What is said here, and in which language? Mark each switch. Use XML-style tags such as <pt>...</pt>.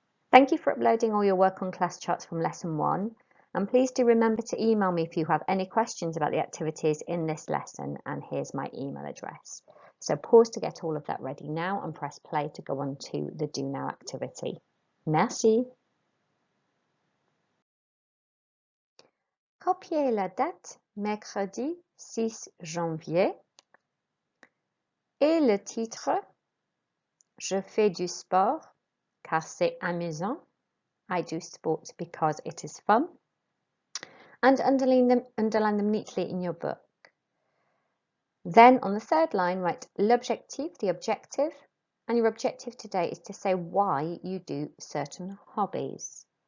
<en>Thank you for uploading all your work on class charts from lesson 1. And please do remember to email me if you have any questions about the activities in this lesson. And here's my email address. So pause to get all of that ready now and press play to go on to the Do Now activity.</en> <fr>Merci. Copiez la date mercredi 6 janvier et le titre Je fais du sport car c'est amusant.</fr> <en>I do sport because it is fun. And underline them neatly in your book. Then on the third line, write l'objectif, the objective, and your objective today is to say why you do certain hobbies.</en>